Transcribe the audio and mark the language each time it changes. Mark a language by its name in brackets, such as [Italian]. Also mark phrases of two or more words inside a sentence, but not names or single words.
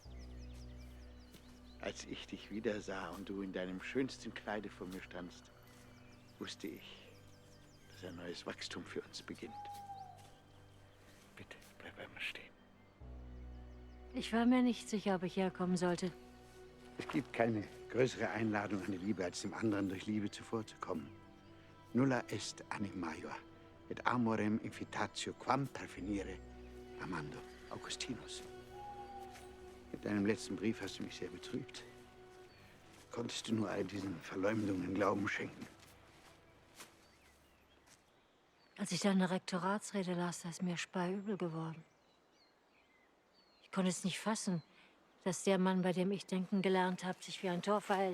[German] Als ich dich wieder sah und du in deinem schönsten Kleide vor mir standst, wusste ich, dass ein neues Wachstum für uns beginnt. Bitte, bleib einmal stehen. Ich war mir nicht sicher, ob ich herkommen sollte. Es gibt keine größere Einladung an die Liebe, als dem anderen durch Liebe zuvorzukommen. [Latin] Nulla est anim major, et amorem invitatio quam pervenire amando Augustinus. [German] Mit deinem letzten Brief hast du mich sehr betrübt. Konntest du nur all diesen Verleumdungen Glauben schenken? Als ich deine Rektoratsrede las, da ist mir speiübel geworden. Ich konnte es nicht fassen, dass der Mann, bei dem ich denken gelernt habe, sich wie ein Tor verhält.